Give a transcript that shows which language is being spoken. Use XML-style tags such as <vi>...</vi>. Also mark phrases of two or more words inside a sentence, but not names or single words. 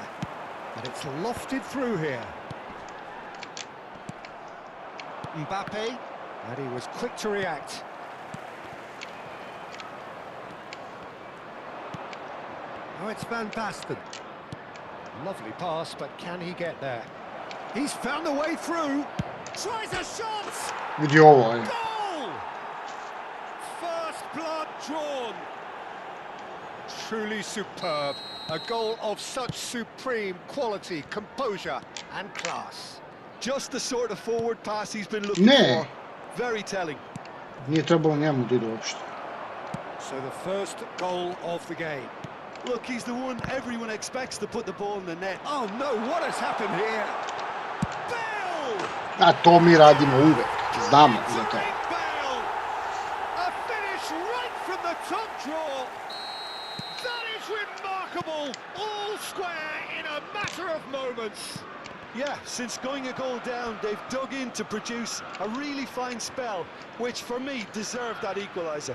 <en>But it's lofted through here. Mbappe, and he was quick to react. Oh, it's Van Basten. Lovely pass, but can he get there? He's found a way through. Tries a shot!</en> <sr>Vidi ovo, aj.</sr> <en>Goal! First blood drawn. Truly superb. A goal of such supreme quality, composure and class. Just the sort of forward pass he's been looking</en> <sr>Ne.</sr> <en>for. Very telling.</en> <sr>Nije trebalo njemu da ide uopšte.</sr> <en>So the first goal of the game. Look, he's the one everyone expects to put the ball in the net. Oh no, what has happened here? Bale!</en> <sr>A to mi radimo uvek. Znamo za to.</sr> <en>Bale! A finish right from the top draw. That is remarkable. All square in a matter of moments. Yeah, since going a goal down, they've dug in to produce a really fine spell, which for me deserved that equaliser.</en>